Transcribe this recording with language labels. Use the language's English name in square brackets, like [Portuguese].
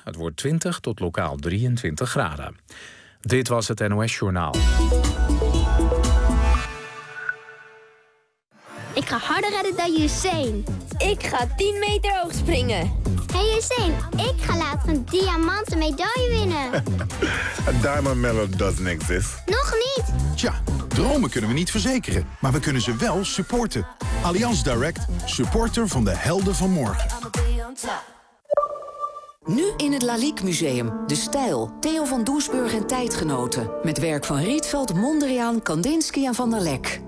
[Dutch] Het wordt 20 tot lokaal 23 graden. Dit was het NOS Journaal. Ik ga harder redden dan Usain. Ik ga 10 meter hoog springen. Hey Usain, ik ga later een diamanten medaille winnen. Een [English] diamond medal doesn't exist. [Dutch] Nog niet. Tja, dromen kunnen we niet verzekeren, maar we kunnen ze wel supporten. Allianz Direct, supporter van de helden van morgen. Nu in het Lalique Museum. De Stijl. Theo van Doesburg en tijdgenoten. Met werk van Rietveld, Mondriaan, Kandinsky en Van der Lek.